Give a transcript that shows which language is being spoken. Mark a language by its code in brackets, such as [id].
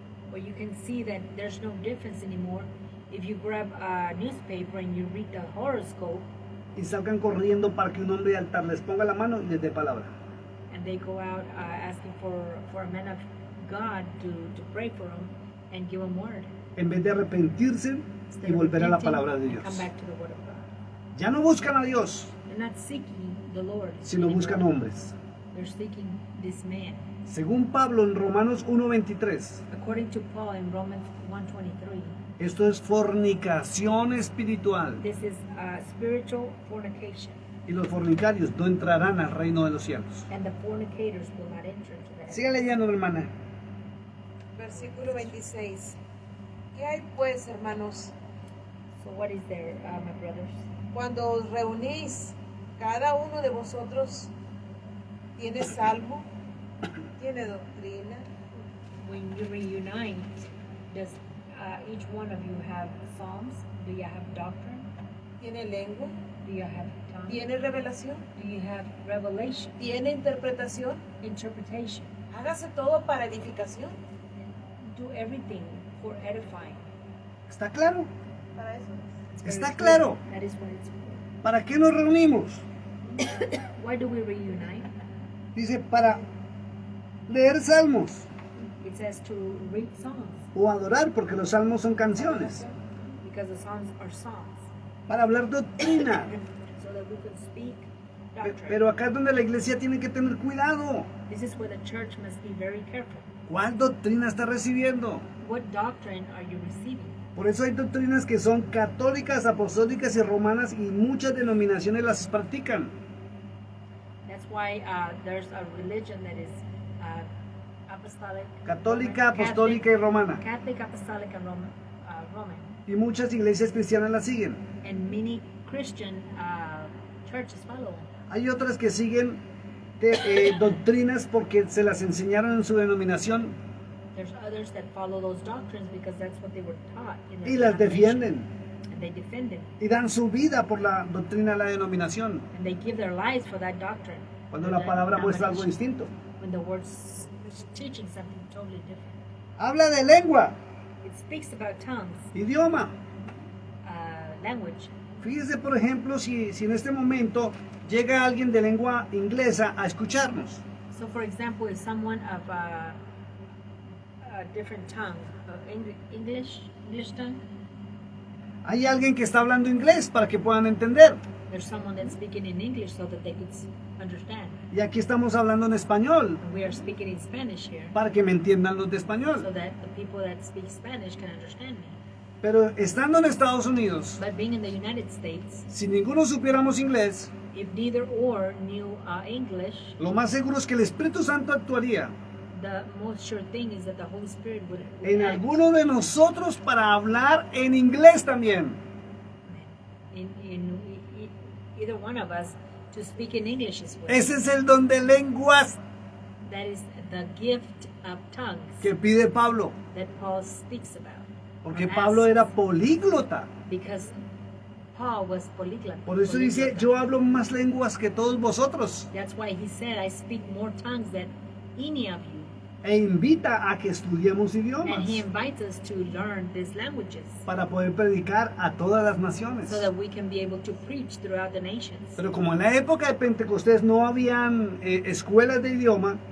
[en] Where you can see that there's no difference anymore if you grab a newspaper and you read the horoscope, [es] y salgan corriendo para que un hombre de altar les ponga la mano y les dé palabra. [en] and they go out asking for a man of God to pray for them and give them word. [es] En vez de arrepentirse [en] Instead [es] y [en] of [es] volver a la [en] repenting [es] palabra de [en] and [es] Dios. [en] come back to the word of God. [es] Ya no buscan a Dios, [en] They're not seeking the Lord, [es] sino buscan [en] anymore. [es] hombres. [en] They're seeking this man. [es] Según Pablo en Romanos 1:23, [en] According to Paul in Romans 1:23, [es] esto es fornicación espiritual. [en] this is spiritual fornication, [es] Y los fornicarios no entrarán al reino de los cielos. [en] and the fornicators will not enter into that. [es] Siga leyendo, hermana. Versículo 26. ¿Qué hay pues, hermanos, [en] So what is there, my brothers? [es] cuando os reunís Cada uno de vosotros tiene salmo, tiene doctrina, [en] When you reunite, does each one of you have psalms? Do you have doctrine? [es] tiene lengua, [en] Do you have tongue? [es] tiene revelación, [en] Do you have revelation, [es] tiene interpretación. [en] interpretation? [es] Hágase todo para edificación. [en] Do everything for edifying. [es] ¿Está claro? Para eso. ¿Está claro? [en] That is what it's for. [es] ¿Para qué nos reunimos? [en] Why do we reunite? [es] Dice, para leer salmos [en] It says to read songs, [es] o adorar, porque los salmos son canciones. [en] because the songs are songs, [es] Para hablar doctrina. [en] so that we can speak [es] Pe- [en] doctrine. [es] Pero acá es donde la iglesia tiene que tener cuidado. [en] This is where the church must be very careful. [es] ¿Cuál doctrina está recibiendo? [en] What doctrine are you receiving? [es] Por eso hay doctrinas que son católicas, apostólicas y romanas y muchas denominaciones las practican. [en] That's why there's a religion that is apostolic, [es] Católica, [en] Roman, [es] apostólica y romana. [en] Catholic, apostolic, and Roman, [es] Y muchas iglesias cristianas las siguen. [en] and many Christian churches follow. [es] Hay otras que siguen doctrinas porque se las enseñaron en su denominación [en] There's others that follow those doctrines because that's what they were taught in their [es] y las [en] denomination. [es] defienden [en] And they defend them, [es] y dan su vida por la doctrina de la denominación, [en] and they give their lives for that doctrine. [es] cuando [en] for [es] la [en] that [es] palabra muestra algo [en] denomination, [es] distinto. [en] when the word's teaching something totally different. [es] Habla de lengua, [en] It speaks about tongues, [es] idioma. [en] language. [es] Fíjese, por ejemplo, si en este momento llega alguien de lengua inglesa a escucharnos. [en] So, for example, if someone of a different tongue, English tongue, [es] Hay alguien que está hablando inglés para que puedan entender. [en] there's someone that's speaking in English so that they could understand. [es] Y aquí estamos hablando en español [en] And we are speaking in Spanish here [es] para que me entiendan los de [en] so [es] español. [en] that the people that speak Spanish can understand me. [es] Pero estando en Estados Unidos, [en] But being in the United States, [es] si ninguno supiéramos inglés, [en] if neither or knew English, [es] lo más seguro es que el Espíritu Santo actuaría [en] the most sure thing is that the Holy Spirit would [es] en [en] act [es] alguno de nosotros para hablar en inglés también. [en] in either one of us to speak in English as well. [es] Ese es el don de lenguas [en] That is the gift of tongues [es] que pide Pablo, [en] that Paul speaks about. [es] porque [en] or [es] Pablo [en] asks, [es] era políglota. [en] because Paul was polyglot. [es] Por eso dice, [en] polyglot. [es] yo hablo más lenguas que todos vosotros. [en] That's why he said, I speak more tongues than any of you. [es] E invita a que estudiemos idiomas [en] And he invites us to learn these languages [es] para poder predicar a todas las naciones. [en] so that we can be able to preach throughout the nations. [es] Pero como en la época de Pentecostés no habían escuelas de idioma,